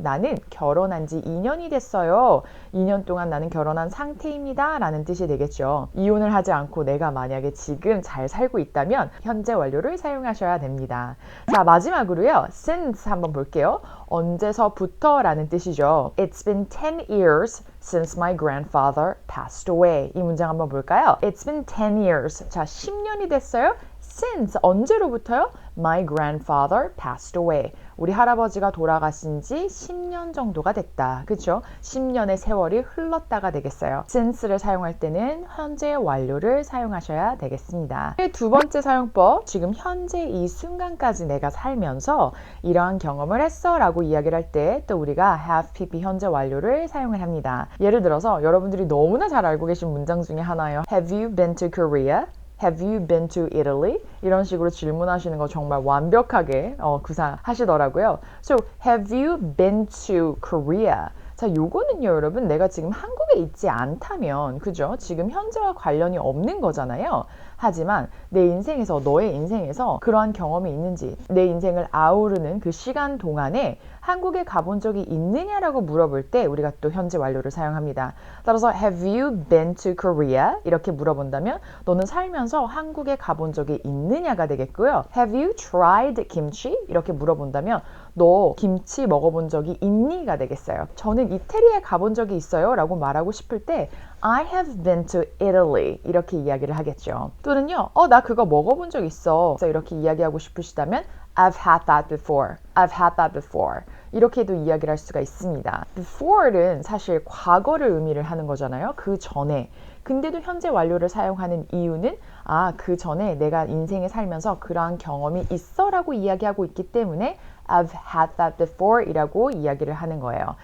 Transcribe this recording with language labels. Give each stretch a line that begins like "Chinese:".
Korean: 나는 결혼한 지 2년이 됐어요. 2년 동안 나는 결혼한 상태입니다. 라는 뜻이 되겠죠. 이혼을 하지 않고 내가 만약에 지금 잘 살고 있다면 현재 완료를 사용하셔야 됩니다. 자, 마지막으로요. since 한번 볼게요. 언제서부터 라는 뜻이죠.
English: It's been 10 years since my grandfather passed away.
Korean: 이 문장 한번 볼까요?
English: It's been 10 years.
Korean: 자, 10년이 됐어요. Since 언제로부터요?
English: My grandfather passed away.
Korean: 우리 할아버지가 돌아가신 지 10년 정도가 됐다. 그렇죠? 10년의 세월이 흘렀다가 되겠어요. since를 사용할 때는 현재 완료를 사용하셔야 되겠습니다. 두 번째 사용법, 지금 현재 이 순간까지 내가 살면서 이러한 경험을 했어 라고 이야기를 할 때 또 우리가
English: have pp
Korean: 현재 완료를 사용을 합니다. 예를 들어서 여러분들이 너무나 잘 알고 계신 문장 중에 하나예요.
English: Have you been to Korea? Have you been to Italy?
Korean: 이런 식으로 질문하시는 거 정말 완벽하게 구사하시더라고요.
English: So, have you been to Korea?
Korean: 자, 요거는요, 여러분, 내가 지금 한국에 있지 않다면, 그죠? 지금 현재와 관련이 없는 거잖아요. 하지만 내 인생에서, 너의 인생에서 그러한 경험이 있는지, 내 인생을 아우르는 그 시간 동안에 한국에 가본 적이 있느냐라고 물어볼 때 우리가 또 현재 완료를 사용합니다. 따라서
English: have you been to Korea?
Korean: 이렇게 물어본다면 너는 살면서 한국에 가본 적이 있느냐가 되겠고요.
English: Have you tried kimchi?
Korean: 이렇게 물어본다면 너 김치 먹어본 적이 있니?가 되겠어요. 저는 이태리에 가본 적이 있어요 라고 말하고 싶을 때
English: I have been to Italy
Korean: 이렇게 이야기를 하겠죠. 또는요, 나 그거 먹어본 적 있어. 이렇게 이야기하고 싶으시다면
English: I've had that before. I've had that before.
Korean: 이렇게도 이야기를 할 수가 있습니다. before는 사실 과거를 의미를 하는 거잖아요. 그 전에. 근데도 현재 완료를 사용하는 이유는 그 전에 내가 인생에 살면서 그러한 경험이 있어 라고 이야기하고 있기 때문에
English: I've had that before
Korean: 이라고 이야기를 하는 거예요.